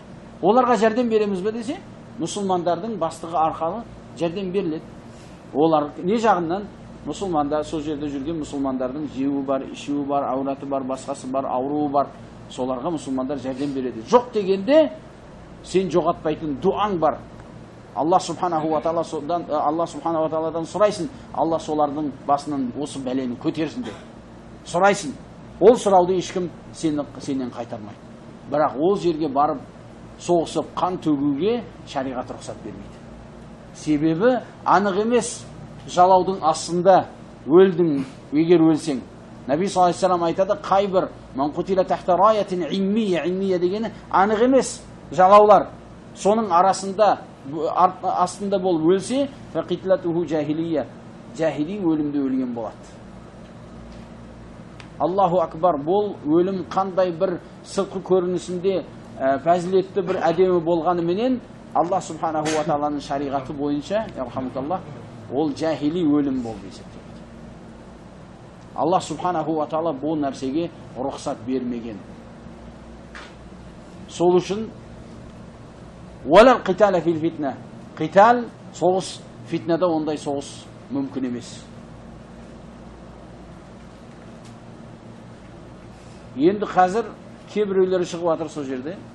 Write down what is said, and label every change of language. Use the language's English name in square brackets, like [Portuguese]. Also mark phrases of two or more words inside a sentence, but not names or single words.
[Kazakh] Оларға жәрдем береміз бе десе, мұсылмандардың бастығы арқалы жәрдем беріледі. Олар не жағынан? Мұсылмандар, сол жерде жүрген мұсылмандардың жеуі бар, ішуі бар, аураты бар, басқасы бар, ауруы бар. Соларға мұсылмандар жәрдем береді. Жоқ дегенде сен жоғатпайтын дуаң бар. [Arabic] الله سبحانه وتعالى [Kazakh] сұрайсың, Алла солардың басынан осы бәлені көтерсін деп. Сұрайсың. Ол сұрауды ешкім сенен қайтармайды. Бірақ ол жерге барып соғысып қан төгуге шариғат рұқсат бермейді. Себебі анық емес жалаудың астында өлдің егер өлсең. [Arabic] نبي صلى الله عليه وسلم [Kazakh] айтады, қайбір [Arabic] من قتل تحت راية عمية [Kazakh] дегені анық емес жалаулар. Соның арасында астында болып өлсе, [Arabic] فقتلته جاهلية, [Kazakh] жахили өлімде өлген болады. [Arabic] الله أكبر, [Kazakh] бұл өлім қандай бір сыртқы көрінісінде фәзілетті бір әдемі болғаны менен [Arabic] الله سبحانه وتعالى [Kazakh] шариғаты бойынша, ярхамукаллах, ол жахили өлім болып есептеледі. [Arabic] الله سبحانه وتعالى [Kazakh] бұл нәрсеге рұқсат бермеген. Сол үшін [Arabic] ولا قتال في الفتنة, [Kazakh] қитал соғыс, фитнада ондай соғыс мүмкін емес. Енді қазір кейбіреулері шығып жатыр сол жерде.